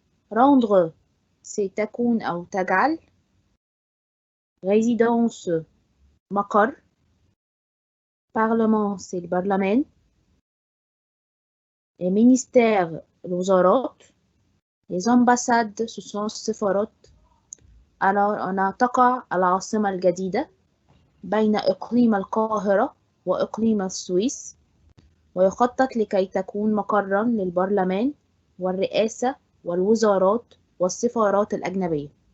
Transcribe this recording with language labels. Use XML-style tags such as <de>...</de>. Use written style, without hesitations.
<fr>Rendre, c'est</fr> <ar>تكون أو تجعل.</ar> <fr>Résidence, مقر. Parlement, c'est le Parlement. Les ministères, الوزارات. Les ambassades, ce sont السفارات. Alors, on a</fr> <ar>تقع العاصمة الجديدة بين إقليم القاهرة وإقليم السويس، ويخطط لكي تكون مقرًا للبرلمان والرئاسة والوزارات والسفارات الأجنبية.</ar>